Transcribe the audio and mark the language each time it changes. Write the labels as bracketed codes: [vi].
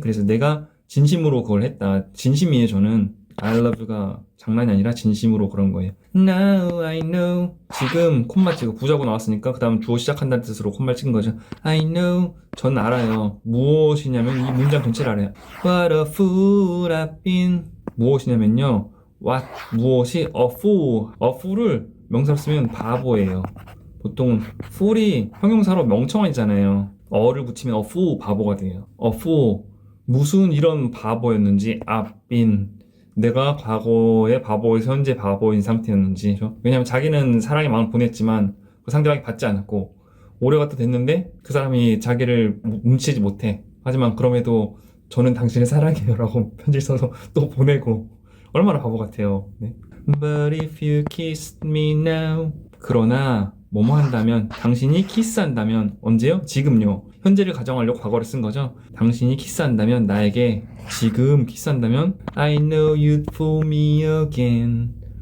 [ko] 그래서 내가 진심으로 그걸 했다. 진심이에요, 저는. I love you 가 장난이 아니라 진심으로 그런 거예요. [en] Now I know. [ko] 지금 콤마 찍고 부자고 나왔으니까 그 다음 주어 시작한다는 뜻으로 콤마를 찍은 거죠. I know. 전 알아요. 무엇이냐면 이 문장 전체를 알아요. [en] What a fool I've been. 무엇이냐면요. What 무엇이 a fool. [ko] a fool을 명사로 쓰면 바보예요. 보통 fool이 형용사로 멍청하잖아요. 어를 붙이면 a fool 바보가 돼요. a fool 무슨 이런 바보였는지 I've been 내가 과거의 바보에서 현재 바보인 상태였는지. 왜냐면 자기는 사랑의 마음을 보냈지만 그 상대방이 받지 않았고 오래 갖다 됐는데 그 사람이 자기를 뭉치지 못해. 하지만 그럼에도 저는 당신을 사랑해요 라고 편지를 써서 또 보내고. 얼마나 바보 같아요. 네. But if you kissed me now. 그러나 뭐뭐 한다면, 당신이 키스한다면. 언제요? 지금요. 현재를 가정하려고 과거를 쓴 거죠. 당신이 키스한다면, 나에게 지금 키스한다면 I know you'd fool me again.